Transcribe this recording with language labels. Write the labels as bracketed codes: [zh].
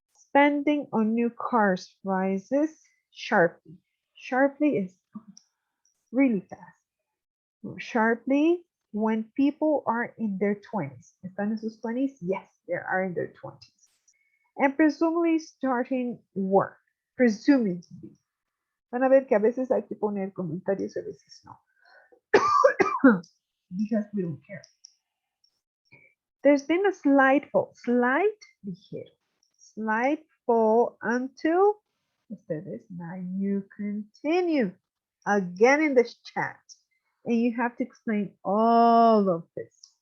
[en] Spending on new cars rises sharply. Sharply is really fast. Sharply when people are in their 20s. ¿Están en sus 20s? Yes, they are in their 20s. and presumably starting work. Presuming to be. [es] Van a ver que a veces hay que poner comentarios, a veces no. [en] Because we don't care. There's been a slight fall, ligero, slight fall until, ustedes, now you continue again in this chat and you have to explain all of this.